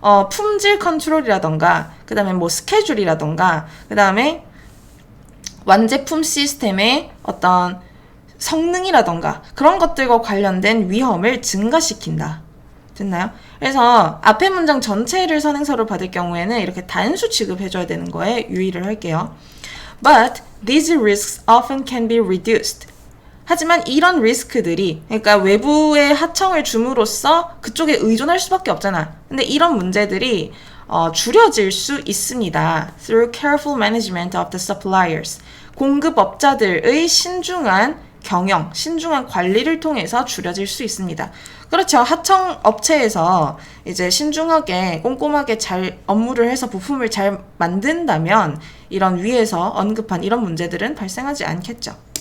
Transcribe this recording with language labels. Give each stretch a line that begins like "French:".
Korean: 품질 컨트롤이라던가 그 다음에 뭐 스케줄이라던가 그 다음에 완제품 시스템의 어떤 성능이라던가 그런 것들과 관련된 위험을 증가시킨다. 됐나요? 그래서 앞에 문장 전체를 선행사로 받을 경우에는 이렇게 단수 취급해줘야 되는 거에 유의를 할게요.
English: But these risks often can be reduced.
Korean: 하지만 이런 리스크들이, 그러니까 외부에 하청을 줌으로써 그쪽에 의존할 수밖에 없잖아. 근데 이런 문제들이 줄여질 수 있습니다.
English: Through careful management of the suppliers.
Korean: 공급업자들의 신중한 경영, 신중한 관리를 통해서 줄여질 수 있습니다. 그렇죠. 하청업체에서 이제 신중하게 꼼꼼하게 잘 업무를 해서 부품을 잘 만든다면 이런 위에서 언급한 이런 문제들은 발생하지 않겠죠.